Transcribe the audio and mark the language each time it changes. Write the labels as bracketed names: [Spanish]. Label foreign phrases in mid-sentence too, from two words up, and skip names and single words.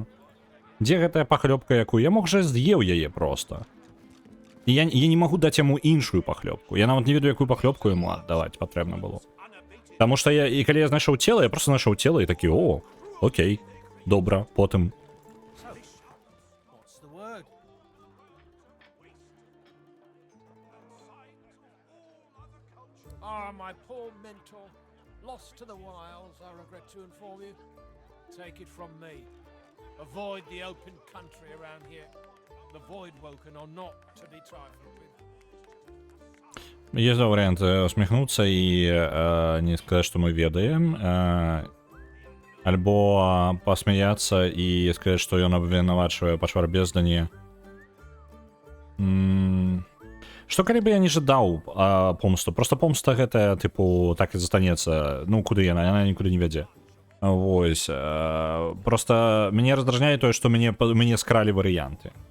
[Belarusian] Дзе гэтая пахлёбка, якую? Я мог жа з'еў яе просто. І я не магу даць яму іншую пахлёбку. Я нават не ведаю, якую пахлёбку яму аддаваць патрэбна было. Таму што і калі я знайшоў цела, я просто знайшоў цела і такі, о, окей, добра, потым. [English] My poor mentor, lost to the wilds, I regret to inform you. Take it from me. Avoid the open country around here. The Voidwoken are not to be trifled with. [Russian] Есть два варианта: усмехнуться и не сказать, что [Belarusian] мы ведаем, альбо [Russian] посмеяться и сказать, что [Belarusian] ён абвінавачвае пачвар бездані. Што калі бы я не жадаў помсту? Просто помста гэтая, типу, так і застанецца. Ну, куды яна нікуды не вядзе. Вось. Просто мяне раздражняе тое, што мяне скралі варыянты.